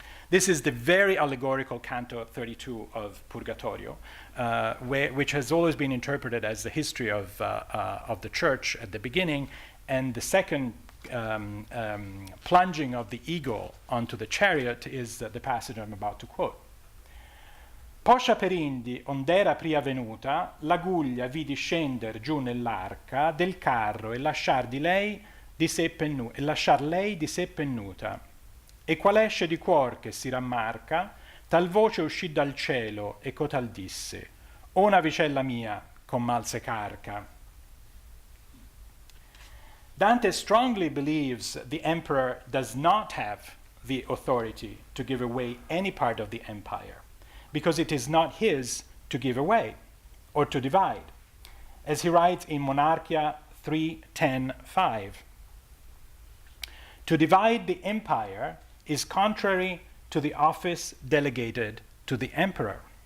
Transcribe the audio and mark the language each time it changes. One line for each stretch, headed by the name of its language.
English: This is the very allegorical Canto 32 of Purgatorio, which has always been interpreted as the history of the church at the beginning, and the second plunging of the eagle onto the chariot is the passage I'm about to quote.
Italian: Poscia per indi, ond'era pria venuta, l'aguglia vidi scender giù nell'arca del carro e lasciar lei di sé pennuta. E qual esce di cuor che si rammarca, tal voce uscì dal cielo e cotal disse, o navicella mia con mal se carca.
English: Dante strongly believes the emperor does not have the authority to give away any part of the empire, because it is not his to give away or to divide. As he writes in Monarchia 3:10-5. To divide the empire is contrary to the office delegated to the emperor.